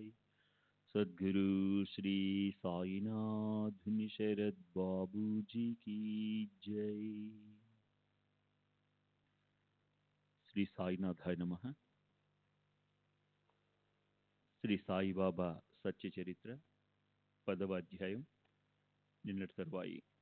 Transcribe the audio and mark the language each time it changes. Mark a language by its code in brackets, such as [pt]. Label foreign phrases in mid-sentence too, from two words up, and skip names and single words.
[hi] सद्गुरु श्री साईनाथ शरद बाबू जी की जय। [te] శ్రీ సాయినాథాయ నమః. శ్రీ సాయిబాబా సత్య చరిత్ర 10వ అధ్యాయం నిన్నటి తరువాయి.